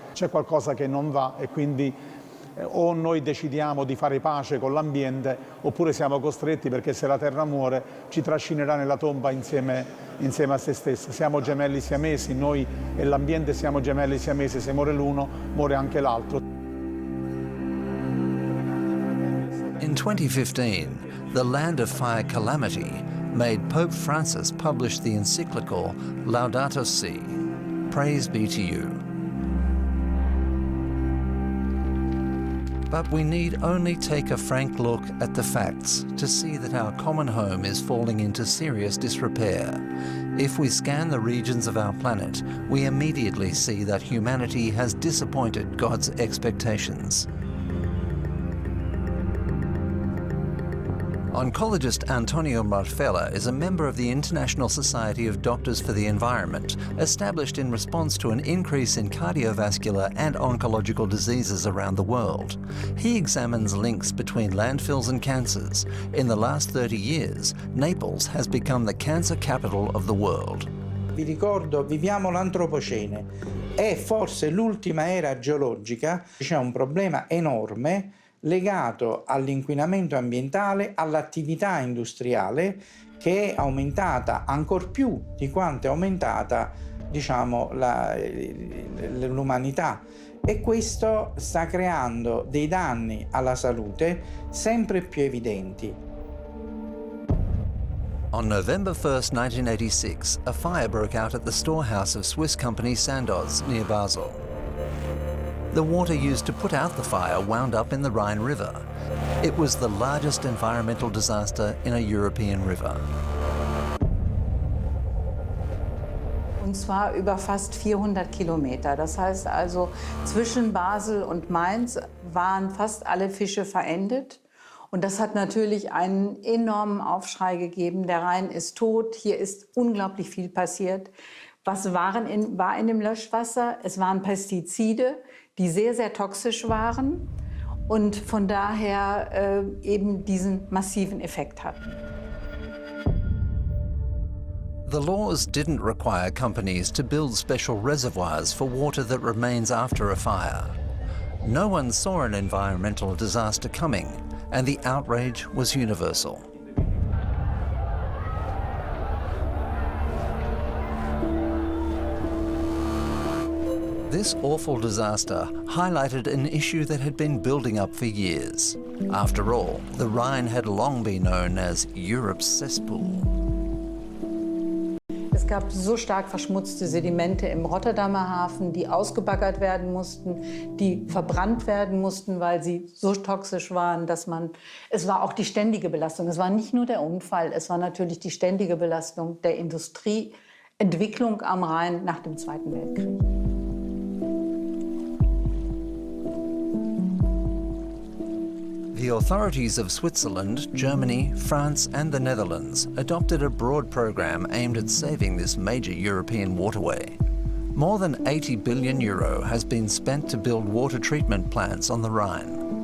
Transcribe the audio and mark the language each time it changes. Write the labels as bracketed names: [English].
[Italian] C'è qualcosa che non va e quindi o noi decidiamo di fare pace con l'ambiente oppure siamo costretti, perché se la terra muore ci trascinerà nella tomba insieme a se stessa. Siamo gemelli siamesi, noi e l'ambiente siamo gemelli siamesi, se muore l'uno muore anche l'altro. [English] In 2015, the Land of Fire calamity made Pope Francis publish the encyclical Laudato Si, Praise be to you. But we need only take a frank look at the facts to see that our common home is falling into serious disrepair. If we scan the regions of our planet, we immediately see that humanity has disappointed God's expectations. Oncologist Antonio Marfella is a member of the International Society of Doctors for the Environment, established in response to an increase in cardiovascular and oncological diseases around the world. He examines links between landfills and cancers. In the last 30 years, Naples has become the cancer capital of the world. [Italian] Vi ricordo, viviamo l'antropocene. È forse l'ultima era geologica. C'è un problema enorme legato all'inquinamento ambientale, all'attività industriale che è aumentata ancor più di quanto è aumentata, diciamo, l'umanità, e questo sta creando dei danni alla salute sempre più evidenti. [English] On November 1st, 1986, a fire broke out at the storehouse of Swiss company Sandoz near Basel. The water used to put out the fire wound up in the Rhine River. It was the largest environmental disaster in a European river. [German] Und zwar über fast 400 Kilometer. Das heißt also, zwischen Basel und Mainz waren fast alle Fische verendet. Und das hat natürlich einen enormen Aufschrei gegeben. Der Rhein ist tot, hier ist unglaublich viel passiert. Was war in dem Löschwasser? Es waren Pestizide, die sehr, sehr toxisch waren und von daher eben diesen massiven Effekt hatten. [English] The laws didn't require companies to build special reservoirs for water that remains after a fire. No one saw an environmental disaster coming, and the outrage was universal. This awful disaster highlighted an issue that had been building up for years. After all, the Rhine had long been known as Europe's cesspool. [German] Es gab so stark verschmutzte Sedimente im Rotterdamer Hafen, die ausgebaggert werden mussten, die verbrannt werden mussten, weil sie so toxisch waren, dass es war auch die ständige Belastung. Es war nicht nur der Unfall, es war natürlich die ständige Belastung der Industrieentwicklung am Rhein nach dem Zweiten Weltkrieg. [English] The authorities of Switzerland, Germany, France and the Netherlands adopted a broad program aimed at saving this major European waterway. More than €80 billion has been spent to build water treatment plants on the Rhine.